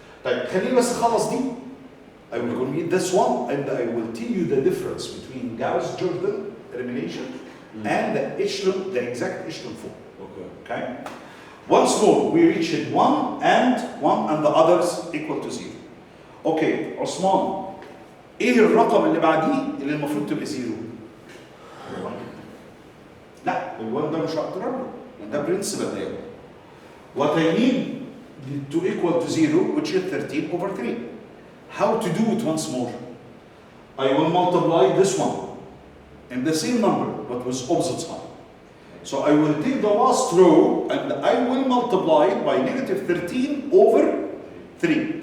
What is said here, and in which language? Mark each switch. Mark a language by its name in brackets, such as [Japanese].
[Arabic] طيب خليني بس اخلص دي. [English] I will complete this one and I will tell you the difference between Gauss-Jordan elimination and the echelon, the exact echelon form. Okay? Once more, we reached 1 and the others equal to 0. [Arabic] Okay, عثمان ايه الرقم اللي بعديه اللي المفروض تبقى 0؟ لا، ال1 ده مش هقدر اعمله، ده [English] principal there. What I need to equal to 0, which is 13 over 3. How to do it once more? I will multiply this one and the same number, but with opposite sign. So I will take the last row and I will multiply it by negative 13 over 3.